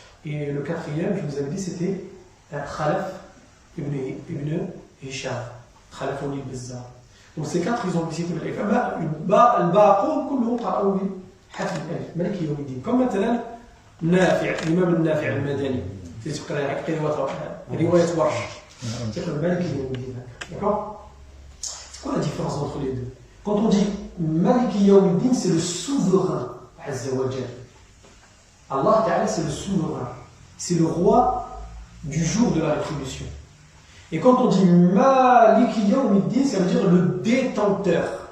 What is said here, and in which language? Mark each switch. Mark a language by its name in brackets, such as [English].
[French] Et le 4e, je vous avais dit, c'était Khalaf ibn Hisham. Khalaf ibn Bazzar. Donc ces quatre, ils ont visité l'alif. [Arabic] الباقون كلهم قرأوا بحذف الألف مالك يوم الدين. Comme مثلا نافع الإمام النافع المدني تقرأ رواية ورش تقرأ مالك يوم الدين. [French] D'accord? C'est quoi la différence entre les deux? Quand on dit Maliki Yawmiddin, c'est le souverain Azza wa Jal. Allah Ta'ala, c'est le souverain. C'est le roi du jour de la rétribution. Et quand on dit Maliki Yawmiddin, ça veut dire le détenteur.